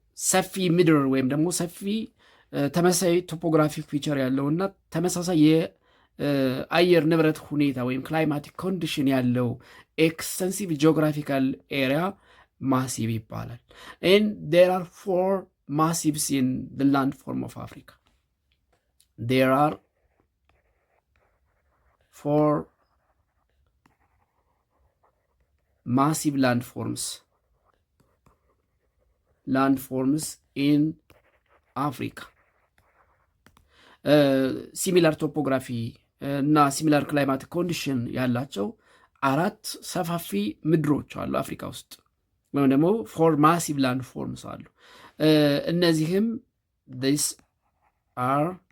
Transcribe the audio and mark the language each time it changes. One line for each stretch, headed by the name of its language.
Amharic: ሰፊ ምድር ወይም ደግሞ ሰፊ ተመሳሳይ ቶፖግራፊክ ፊቸር ያለውና ተመሳሳይ የአየር ንብረት ሁኔታ ወይም ክላይማቲክ ኮንዲሽን ያለው ኤክስተንሲቭ ጂኦግራፊካል ኤሪያ ማሲቭ ይባላል።
English: and there are 4 massives in the landform of Africa. There are 4 massive landforms in Africa.
Amharic: ሲሚላር ቶፖግራፊ እና ሲሚላር ክላይማቲክ ኮንዲሽን ያላቸው 4 ሰፋፊ ምድሮች አሉ አፍሪካ ውስጥ ወይም ደግሞ 4 ማሲቭ ላንድ ፎርምስ አሉ። እነዚህም this are